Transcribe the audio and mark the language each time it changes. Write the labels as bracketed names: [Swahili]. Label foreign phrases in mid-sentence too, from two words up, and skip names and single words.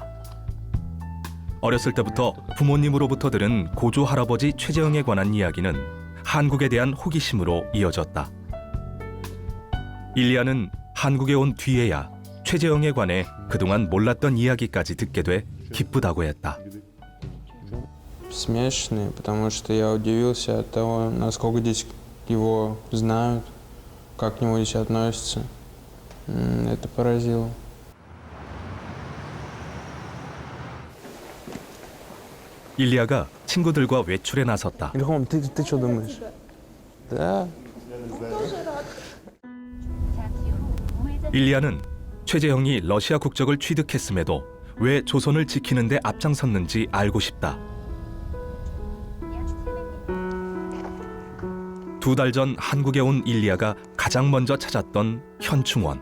[Korean] 어렸을 때부터 부모님으로부터 들은 고조 할아버지 최재형에 관한 이야기는 한국에 대한 호기심으로 이어졌다. 일리아는 한국에 온 뒤에야 최재형에 관해 그동안 몰랐던 이야기까지 듣게 돼 기쁘다고 했다. [Russian] Смешанный, потому что я удивился от того, насколько здесь его знают, как к нему здесь относятся. Это поразило. [Korean] 일리아가 친구들과 외출에 나섰다. [Russian] Ильхом, ты что думаешь? Да. [Korean] 일리아는 최재형이 러시아 국적을 취득했음에도 왜 조선을 지키는 데 앞장섰는지 알고 싶다. 2달 전 한국에 온 일리아가 가장 먼저 찾았던 현충원.